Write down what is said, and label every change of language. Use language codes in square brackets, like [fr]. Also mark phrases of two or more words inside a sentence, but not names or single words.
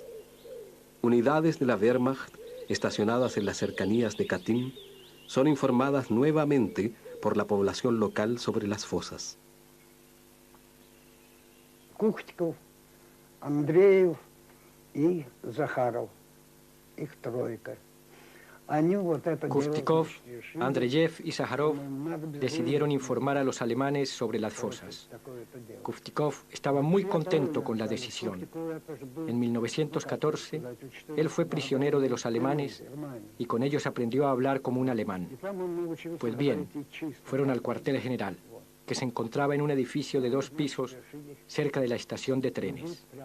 [es] Unidades de la Wehrmacht, estacionadas en las cercanías de Katyn, son informadas nuevamente por la población local sobre las fosas. [ru] Kuchtkov, Andreev y Zakharov, их тройка. [es] Kuftikov, Andreyev y Sájarov decidieron informar a los alemanes sobre las fosas. Kuftikov estaba muy contento con la decisión. En 1914, él fue prisionero de los alemanes y con ellos aprendió a hablar como un alemán. Pues bien, fueron al cuartel general, que se encontraba en un edificio de 2 pisos cerca de la estación de trenes.